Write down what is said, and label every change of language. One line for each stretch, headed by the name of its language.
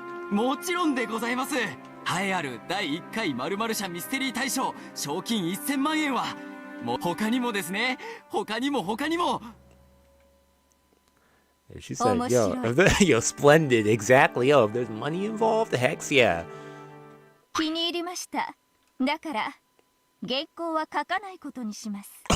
Japanese: もちろんでございます。栄えある第1回〇〇社ミステリー大賞賞金1000万円はもう他にもですね。他にも。
English: She said, yo, yo, splendid, exactly, yo, if there's money involved, heck yeah.
Japanese: 気に入りました。だから、原稿は書かないことにします。